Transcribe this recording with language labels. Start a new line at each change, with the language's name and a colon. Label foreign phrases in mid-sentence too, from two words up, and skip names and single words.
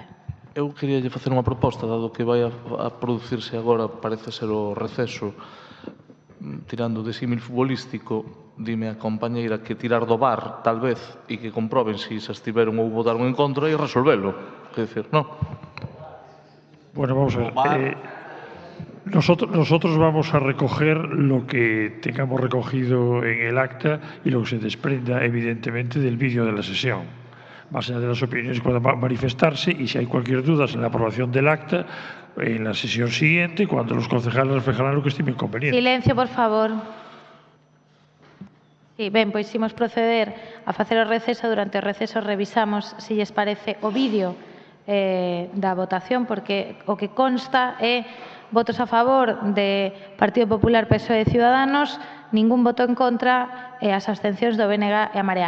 Galician: Eu queria facer unha proposta, dado que vai a producirse agora, parece ser o receso, tirando de símil futbolístico, dime a compañeira que tirar do VAR, tal vez, e que comproben se estiveron ou votaron en contra e resolvelo.
Portuguese: Quer dizer, non?
Spanish: Bueno, vamos a ver. Nosotros vamos a recoger lo que tengamos recogido en el acta y lo que se desprenda, evidentemente, del vídeo de la sesión. Más allá de las opiniones puedan manifestarse y si hay cualquier duda en la aprobación del acta, en la sesión siguiente, cuando los concejales reflejarán lo que estimen conveniente. Silencio, por favor. Sí,
Galician: ben, pois imos proceder a facer o receso. Durante o receso revisamos se lles parece o vídeo da votación, porque o que consta é votos a favor de Partido Popular, PSOE e Ciudadanos, ningún voto en contra e as abstencións do BNG e a Marea.